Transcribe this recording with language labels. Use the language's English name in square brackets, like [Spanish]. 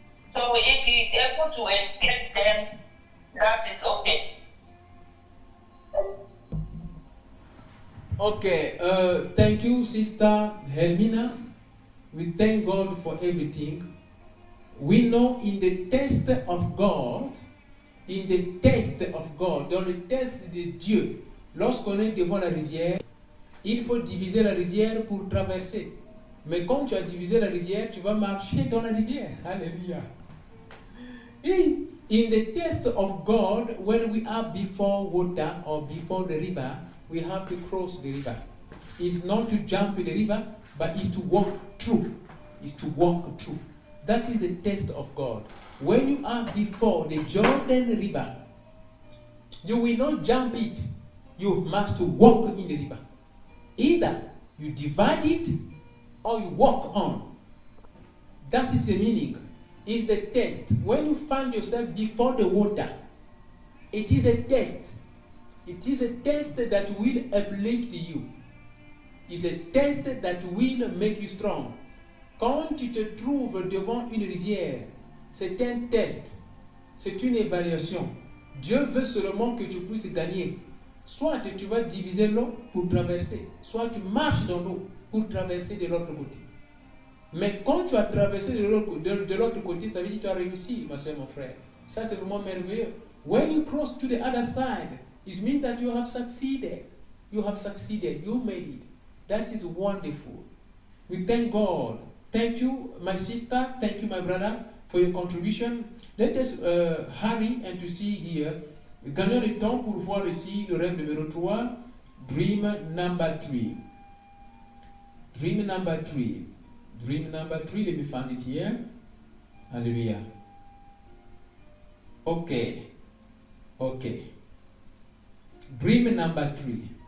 [English] So if he is able to escape them, that is okay. Okay, thank you, Sister Helmina. We thank God for everything. We know in the test of God, [French] dans le test de Dieu, lorsqu'on est devant la rivière, il faut diviser la rivière pour traverser. Mais quand tu as divisé la rivière, tu vas marcher dans la rivière. Alléluia. [English] In the test of God, when we are before water or before the river, we have to cross the river. It's not to jump in the river, but it's to walk through. It's to walk through. That is the test of God. When you are before the Jordan River, you will not jump it. You must walk in the river. Either you divide it or you walk on. That is the meaning. It's the test. When you find yourself before the water, it is a test. It is a test that will uplift you. It's a test that will make you strong. [French] Quand tu te trouves devant une rivière, c'est un test. C'est une évaluation. Dieu veut seulement que tu puisses gagner. Soit tu vas diviser l'eau pour traverser, soit tu marches dans l'eau pour traverser de l'autre côté. Mais quand tu as traversé de l'autre côté, ça veut dire que tu as réussi, ma soeur, mon frère. Ça, c'est vraiment merveilleux. [English] When you cross to the other side, it means that you have succeeded. You have succeeded. You made it. That is wonderful. We thank God. Thank you, my sister. Thank you, my brother, for your contribution. Let us hurry and to see here. [French] Gagnons le temps pour voir ici le rêve numéro 3. [English] Dream number 3. Dream number 3. Dream number 3. Let me find it here. Hallelujah. Okay. Okay. Dream number 3.